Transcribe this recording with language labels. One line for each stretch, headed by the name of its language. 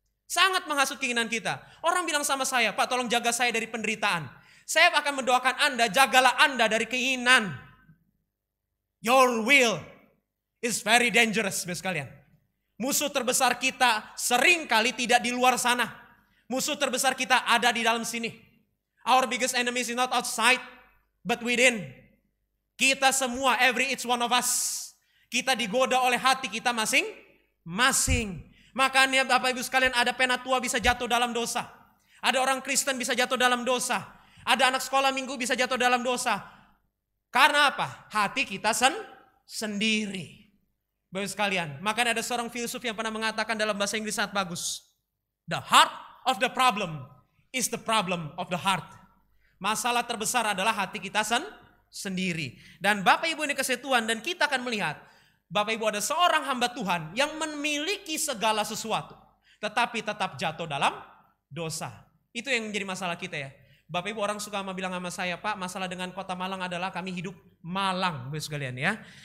Indonesian: Sangat menghasut keinginan kita. Orang bilang sama saya, Pak tolong jaga saya dari penderitaan. Saya akan mendoakan Anda, jagalah Anda dari keinginan.
English: Your will is very dangerous,
Indonesian: Bapak sekalian. Musuh terbesar kita sering kali tidak di luar sana. Musuh terbesar kita ada di dalam sini.
English: Our biggest enemy is not outside, but within.
Indonesian: Kita semua,
English: every each one of us,
Indonesian: kita digoda oleh hati kita masing-masing. Makanya Bapak Ibu sekalian, ada penatua bisa jatuh dalam dosa. Ada orang Kristen bisa jatuh dalam dosa. Ada anak sekolah minggu bisa jatuh dalam dosa. Karena apa? Hati kita sendiri. Bapak sekalian, makanya ada seorang filsuf yang pernah mengatakan dalam bahasa Inggris sangat bagus.
English: The heart of the problem is the problem of the heart.
Indonesian: Masalah terbesar adalah hati kita sendiri. Dan Bapak Ibu ini dikasihi Tuhan, dan kita akan melihat Bapak Ibu ada seorang hamba Tuhan yang memiliki segala sesuatu, tetapi tetap jatuh dalam dosa. Itu yang menjadi masalah kita ya. Bapak Ibu orang suka bilang sama saya, Pak masalah dengan kota Malang adalah kami hidup Malang, Bapak sekalian ya.